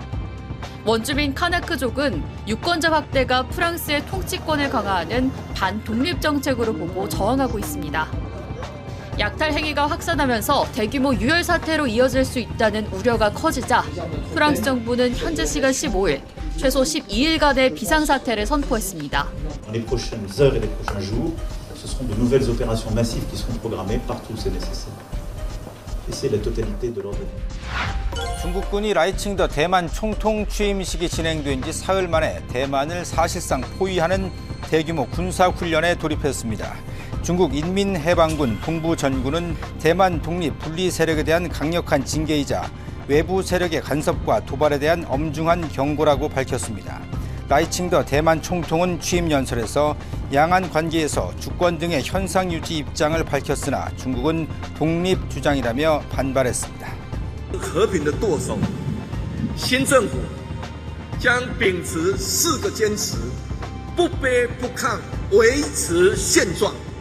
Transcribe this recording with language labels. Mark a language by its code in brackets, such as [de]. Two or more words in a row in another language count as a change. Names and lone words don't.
[ko] 원주민 카나크족은 유권자 확대가 프랑스의 통치권을 강화하는 반독립 정책으로 보고 저항하고 있습니다. 약탈 행위가 확산하면서 대규모 유혈 사태로 이어질 수 있다는 우려가 커지자 프랑스 정부는 현재 시간 15일, 최소 12일간의 비상사태를 선포했습니다. [fr] Les prochaines heures et les prochains jours, ce seront de nouvelles opérations massives qui seront programmées partout où c'est nécessaire. Et c'est la totalité de l'ordre. [ko] 중국군이 라이칭더 대만 총통 취임식이 진행된 지 사흘 만에 대만을 사실상 포위하는 대규모 군사훈련에 돌입했습니다. 중국 인민해방군 동부 전군은 대만 독립 분리 세력에 대한 강력한 징계이자 외부 세력의 간섭과 도발에 대한 엄중한 경고라고 밝혔습니다. 라이칭더 대만 총통은 취임 연설에서 양안 관계에서 주권 등의 현상 유지 입장을 밝혔으나 중국은 독립 주장이라며 반발했습니다. [zh] 和平的舵手，新政府将秉持4个坚持，不卑不亢，维持现状。